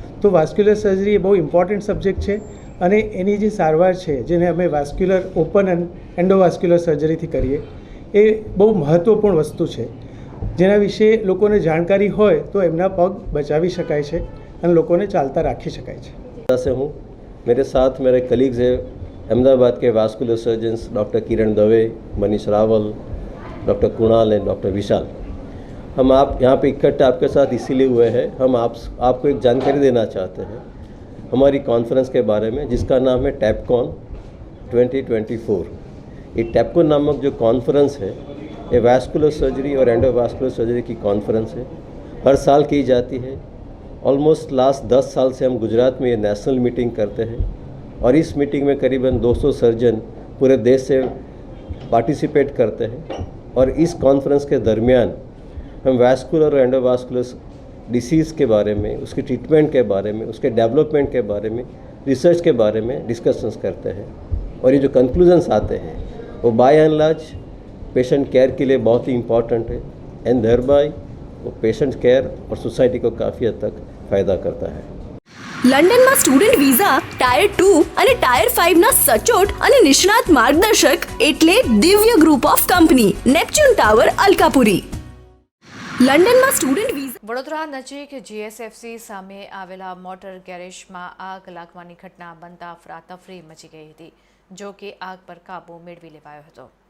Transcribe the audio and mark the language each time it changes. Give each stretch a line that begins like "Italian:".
Gujarati: તો vascular surgery એ બહુ important subject છે અને એની જે સારવાર છે જેને અમે વાસ્ક્યુલર ઓપન એન્ડ એન્ડોવાસ્ક્યુલર સર્જરીથી કરીએ એ બહુ મહત્ત્વપૂર્ણ વસ્તુ છે, જેના વિશે લોકોને જાણકારી હોય તો એમના પગ બચાવી શકાય છે અને લોકોને ચાલતા રાખી શકાય છે.
Hindi: से हूँ, मेरे साथ मेरे कलीग्स हैं अहमदाबाद के vascular surgeons doctor Kiran Dave, Manish Rawal, doctor Kunal and doctor विशाल. हम आप यहाँ पे इकट्ठे आपके साथ इसीलिए हुए हैं, हम आपको एक जानकारी देना चाहते हैं हमारी कॉन्फ्रेंस के बारे में जिसका नाम है टैपकॉन 2024. ये टैपकॉन नामक जो कॉन्फ्रेंस है ये वास्कुलर सर्जरी और एंडोवास्कुलर सर्जरी की कॉन्फ्रेंस है, हर साल की जाती है. ऑलमोस्ट लास्ट 10 साल से हम गुजरात में ये नेशनल मीटिंग करते हैं और इस मीटिंग में करीबन 200 सर्जन पूरे देश से पार्टिसिपेट करते हैं. और इस कॉन्फ्रेंस के दरमियान हम वास्कुलर और एंडोवास्कुलर डिसीज़ के बारे में, उसके ट्रीटमेंट के बारे में, उसके डेवलपमेंट के बारे में, रिसर्च के बारे में डिस्कशंस करते हैं. और ये जो कंक्लूजन्स आते हैं वो bye and large patient care के लिए बहुत ही इम्पॉर्टेंट है एंड देयर बाय वो पेशेंट केयर और सोसाइटी को काफ़ी हद तक फ़ायदा करता है.
Gujarati: લંડનમાં સ્ટુડન્ટ વિઝા ટાયર 2 અને ટાયર 5 ના સચોટ અને નિષ્ણાત માર્ગદર્શક એટલે દિવ્ય group of company Neptune tower Alkapuri. લંડનમાં સ્ટુડન્ટ વિઝા. વડોદરા નજીક જીએસએફસી સામે આવેલા મોટર ગેરેજમાં આગ લાગવાની ઘટના બનતા અફરાતફરી મચી ગઈ હતી, જો કે આગ પર કાબૂ મેળવી લેવાયો હતો.